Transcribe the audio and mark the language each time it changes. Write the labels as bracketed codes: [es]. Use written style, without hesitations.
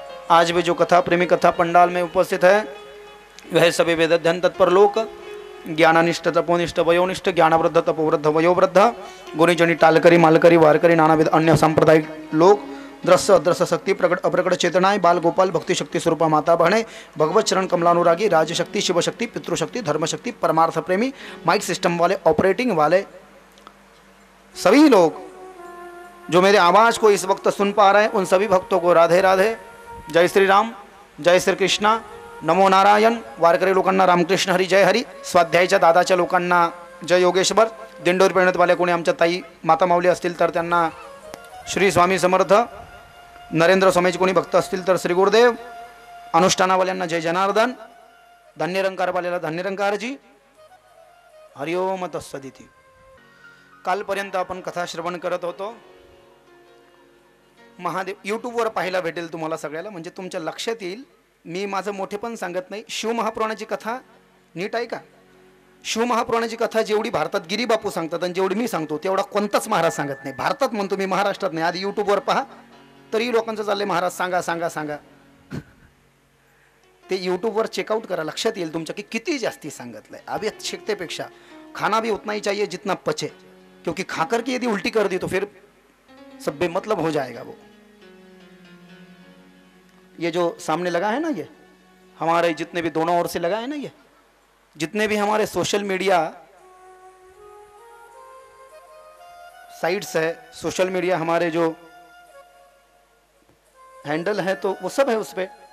[hi] आज भी जो कथा प्रेमी कथा पंडाल में उपस्थित है वह सभी वेद अध्ययन तत्पर लोक ज्ञानानिष्ठ तपोनिष्ठ वयोनिष्ठ ज्ञानवृद्ध तपोवृद्ध वयोवृद्ध गुणीजनी टालकरी मालकरी वारकरी नानाविध अन्य सांप्रदायिक लोग दृश्य अदृश्य शक्ति प्रकट अप्रकट चेतनाएं बाल गोपाल भक्ति शक्ति स्वरूपा माता बहने भगवत चरण कमलानुरागी राजशक्ति शिवशक्ति पितृशक्ति धर्मशक्ति परमार्थ प्रेमी माइक सिस्टम वाले ऑपरेटिंग वाले सभी लोग जो मेरे आवाज को इस वक्त सुन पा रहे हैं उन सभी भक्तों को राधे राधे, जय श्री राम, जय श्री कृष्णा, नमो नारायण। [mr] वारकरी लोकांना रामकृष्ण हरी जय हरी, स्वाध्यायाच्या दादाच्या लोकांना जय योगेश्वर, दिंडोरी परिणत वाले कोणी आमच्या ताई माता माऊली असतील तर त्यांना श्री स्वामी समर्थ, नरेंद्र स्वामीचे कोणी भक्त असतील तर श्री गुरुदेव, अनुष्ठानावाल्यांना जय जनार्दन, धन्यरंकारवाल्याला धन्यरंकारजी, हरिओम तत्सदिती। कालपर्यंत आपण कथा श्रवण करत होतो। महादेव यूट्यूबवर पाहायला भेटेल तुम्हाला सगळ्याला, म्हणजे तुमच्या लक्षात येईल। मी माझं मोठेपण सांगत नाही। शिव महापुराणाची कथा नीट आहे का? शिव महापुराणाची कथा जेवढी भारतात गिरी बापू सांगतात आणि जेवढी मी सांगतो तेवढा कोणताच महाराज सांगत नाही। भारतात म्हणतो मी, महाराष्ट्रात नाही। आधी यूट्यूबवर पहा, तरी लोकांचं चाललंय महाराज सांगा सांगा सांगा। ते यूट्यूबवर चेकआउट करा, लक्षात येईल तुमच्या की किती जास्ती सांगितलंय। [hi] अभी शिकतेपेक्षा खाना भी उतना ही चाहिए जितना पचे, क्योंकि खाकर के यदि उल्टी कर दी तो फिर सब बेमतलब हो जाएगा। वो ये जो सामने लगा है ना, ये हमारे जितने भी दोनों ओर से लगा है ना, ये जितने भी हमारे सोशल मीडिया साइट्स है, सोशल मीडिया हमारे जो हैंडल है तो वो सब है उस पे।